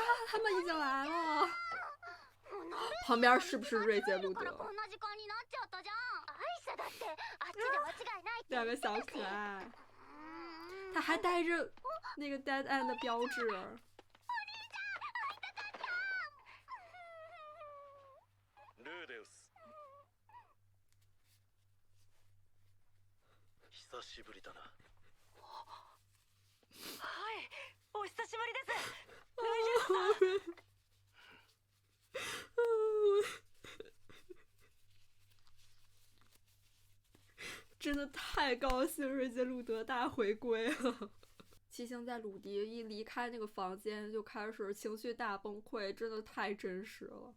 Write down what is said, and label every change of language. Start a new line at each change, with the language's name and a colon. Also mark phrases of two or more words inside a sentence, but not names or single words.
Chinese: 他们已经来了。旁边是不是瑞杰路德？两个小可爱，他还带着那个
English: dead end
Chinese: 的标志。
Japanese: ルーデウス、久しぶりだな。はい、お久しぶりです。
Chinese: 真的太高兴，瑞杰路德大回归了。七星在鲁迪一离开那个房间就开始情绪大崩溃，真的太真实了。